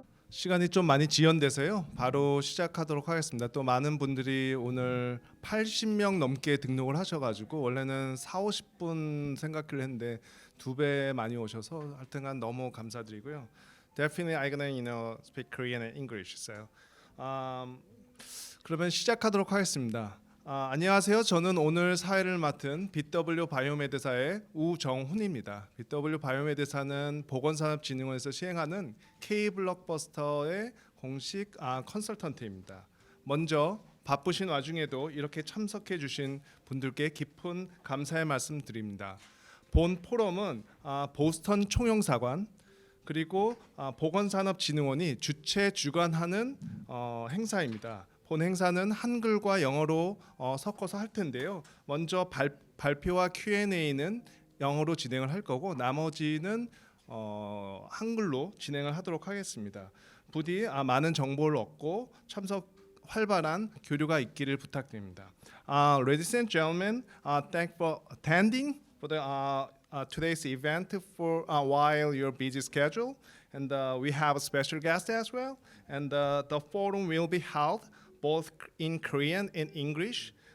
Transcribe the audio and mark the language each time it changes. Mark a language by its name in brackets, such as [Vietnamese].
[Korean] 시간이 좀 많이 지연돼서요. 바로 시작하도록 하겠습니다. 또 많은 분들이 오늘 80명 넘게 등록을 하셔가지고 원래는 40-50분 생각을 했는데 2배 많이 오셔서 하여튼간 너무 감사드리고요. [English] Definitely I'm gonna speak Korean and English. So, [Korean] 그러면 시작하도록 하겠습니다. 안녕하세요. 저는 오늘 사회를 맡은 BW 바이오메드사의 우정훈입니다. BW 바이오메드사는 보건산업진흥원에서 시행하는 K-blockbuster의 공식 컨설턴트입니다. 먼저 바쁘신 와중에도 이렇게 참석해 주신 분들께 깊은 감사의 말씀 드립니다. 본 포럼은 보스턴 총영사관 그리고 보건산업진흥원이 주최 주관하는 행사입니다. 본 행사는 한글과 영어로 섞어서 할 텐데요. 먼저 발표와 Q&A는 영어로 진행을 할 거고 나머지는 한글로 진행을 하도록 하겠습니다. 부디 많은 정보를 얻고 참석 활발한 교류가 있기를 부탁드립니다. [English] Ladies and gentlemen, thank for attending for the today's event for while your busy schedule, and we have a special guest as well, and the forum will be held both in Korean and English.